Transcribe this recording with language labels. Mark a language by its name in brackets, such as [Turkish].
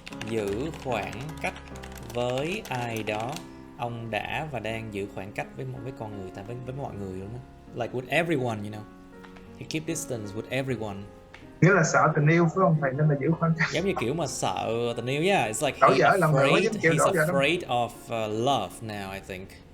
[Vietnamese] Giữ khoảng cách với ai đó. Ông đã và đang giữ khoảng cách với con người ta, với mọi người luôn đó. [English] Like with everyone, you know. He keep distance with everyone. [Vietnamese] Nghĩa là sợ tình yêu phải không thầy, nên là giữ khoảng cách. Giống như kiểu mà sợ tình yêu, yeah. [English] It's like he's afraid of love now, I think.